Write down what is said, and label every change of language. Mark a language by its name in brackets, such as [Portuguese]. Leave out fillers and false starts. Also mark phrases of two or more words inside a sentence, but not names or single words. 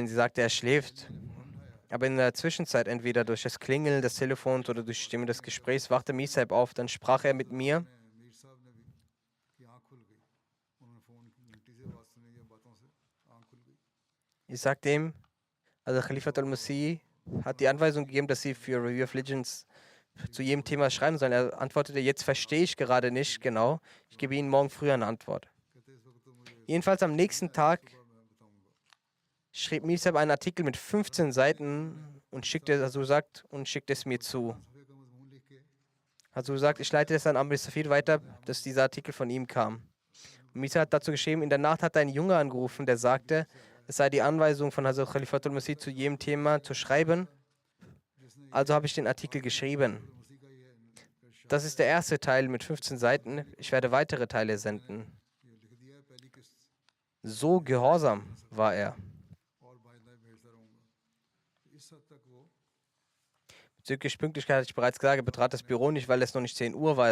[German] Sie sagte, er schläft. Aber in der Zwischenzeit, entweder durch das Klingeln des Telefons oder durch die Stimme des Gesprächs, wachte Misab auf. Dann sprach er mit mir. Ich sagte ihm, also Khalifat al-Masih hat die Anweisung gegeben, dass sie für Review of Religions zu jedem Thema schreiben sollen. Er antwortete, jetzt verstehe ich gerade nicht genau. Ich gebe Ihnen morgen früh eine Antwort. Jedenfalls am nächsten Tag schrieb Misab einen Artikel mit 15 Seiten und schickte es mir zu. Also sagt, ich leite es an Amir Safir weiter, dass dieser Artikel von ihm kam. Und Misab hat dazu geschrieben, in der Nacht hat ein Junge angerufen, der sagte, es sei die Anweisung von Hazrat Khalifat al-Masih zu jedem Thema zu schreiben. Also habe ich den Artikel geschrieben. Das ist der erste Teil mit 15 Seiten. Ich werde weitere Teile senden. So gehorsam war er. Bezüglich Pünktlichkeit hatte ich bereits gesagt, er betrat das Büro nicht, weil es noch nicht 10 Uhr war.